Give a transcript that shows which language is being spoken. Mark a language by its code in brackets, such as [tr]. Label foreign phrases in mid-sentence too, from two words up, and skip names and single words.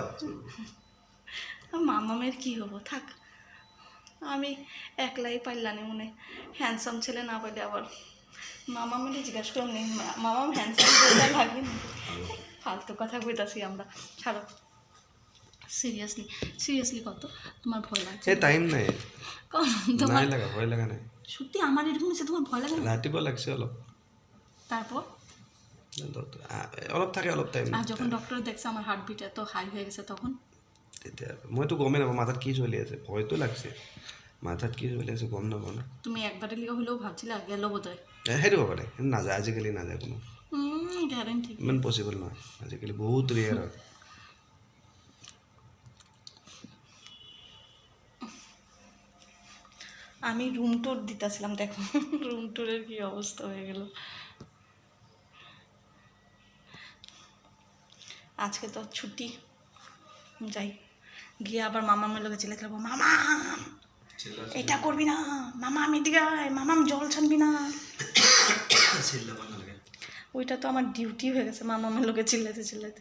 [bn] মামামের কি হবো, থাক, আমি একলাই পাইলানি মনে, হ্যান্ডসাম ছেলে না পাইলে আবার মামামের জিজ্ঞাসা করুন নি, মামাম হ্যান্ডসাম লাগে না, ফালতু কথা কইতাছি আমরা, ছাড়ো। সিরিয়াসলি কত তোমার ভয় লাগছে? এই টাইম নাই তোমার নাই লাগা ভয় লাগা নাই সত্যি আমার এরকম হয়েছে, তোমার ভয় লাগে না? [as] রাতিপুৱা লাগছে অলপ [bn] তারপর [as] অলপ থাকে অলপ টাইম [bn] আর যখন ডক্টর দেখছে আমার হার্টবিট এত হাই হয়ে গেছে তখন [as] তেতিয়া মইতো গমেই নাপাওঁ মাথাত কি চলি আছে ভয়তো লাগছে মাথাত কি চলি আছে গম নাপাওঁ না [bn] তুমি একবারে লিখা হলেও ভাবছিলা গেল বোধ হয়? [as] সেইটো হ'ব পাৰে কিন্তু নাযায় আজিকালি নাযায় কোনো গ্যারেন্টি ইমান পচিবল নহয় আজিকালি বহুত ৰেয়াৰ হয় [bn] আমি [en] room tour [bn] দিতেছিলাম, দেখো [en] room tour [bn] কি অবস্থা হয়ে গেল। আজকে তো ছুটি, যাই গিয়ে আবার মামামের লোকে চিলে খেলবো, মামা এটা করবি না, মামা আমি দিকে মামাম জল ছানবি না, ওইটা তো আমার ডিউটি হয়ে গেছে মামামের লোকে চিল্লাতে।